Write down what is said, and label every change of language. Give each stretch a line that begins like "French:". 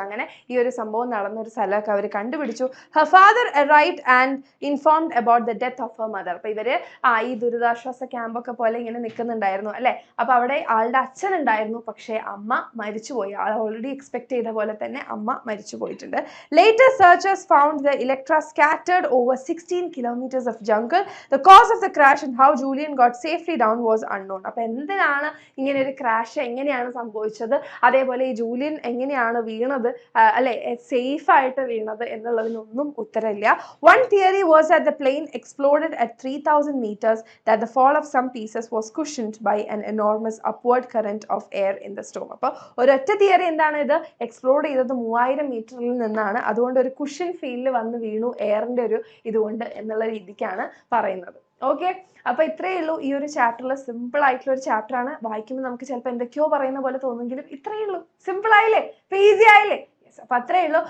Malayalam: അങ്ങനെ ഈ ഒരു സംഭവം നടന്ന ഒരു സ്ഥലമൊക്കെ അവർ കണ്ടുപിടിച്ചു.
English: Her father arrived and informed about the death of her mother.
Malayalam: അപ്പൊ ഇവര് ഈ ദുരിതാശ്വാസ ക്യാമ്പൊക്കെ പോലെ ഇങ്ങനെ നിൽക്കുന്നുണ്ടായിരുന്നു അല്ലെ. അപ്പൊ അവിടെ ആളുടെ അച്ഛൻ ഉണ്ടായിരുന്നു, പക്ഷേ അമ്മ മരിച്ചുപോയി. ആൾ ഓൾറെഡി എക്സ്പെക്ട് ചെയ്ത പോലെ തന്നെ അമ്മ മരിച്ചു പോയിട്ടുണ്ട്.
English: Later searchers found the Electra scattered over 16 kilometers of jungle. The cause of the crash and how Julian got safely down was unknown.
Malayalam: അപ്പൊ എന്തിനാണ് ഇങ്ങനെ ഒരു ക്രാഷ് എങ്ങനെയാണ് സംഭവിച്ചത്, അതേപോലെ ഈ ജൂലിയൻ എങ്ങനെയാണ് വീണത് അല്ലെ, സേഫ് ആയിട്ട് വീണത് എന്നുള്ളതിനൊന്നും ഉത്തരമില്ല.
English: One theory was that the plane exploded at 3000 meters, that the fall of some pieces was cushioned by an enormous upward current of air in the storm.
Malayalam: അപ്പോൾ ഒരൊറ്റ തിയറി എന്താണ്, ഇത് എക്സ്പ്ലോഡ് ചെയ്തത് 3000 മീറ്ററിൽ നിന്നാണ്, അതുകൊണ്ട് ഒരു കുഷൻ ഫീൽഡിൽ വന്ന് വീണു എയറിന്റെ ഒരു ഇതുകൊണ്ട് എന്നുള്ള രീതിക്കാണ് പറയുന്നത്. ഓക്കെ, അപ്പൊ ഇത്രയേ ഉള്ളൂ ഈ ഒരു ചാപ്റ്ററിൽ. സിമ്പിൾ ആയിട്ടുള്ള ഒരു ചാപ്റ്റർ ആണ്. വായിക്കുമ്പോൾ നമുക്ക് ചിലപ്പോൾ എന്തൊക്കെയോ പറയുന്ന പോലെ തോന്നുമെങ്കിലും ഇത്രയേ ഉള്ളൂ. സിമ്പിൾ ആയില്ലേ, ഈസി ആയില്ലേ? ഗൈസ്. അപ്പോൾ അത്രയേ ഉള്ളൂ.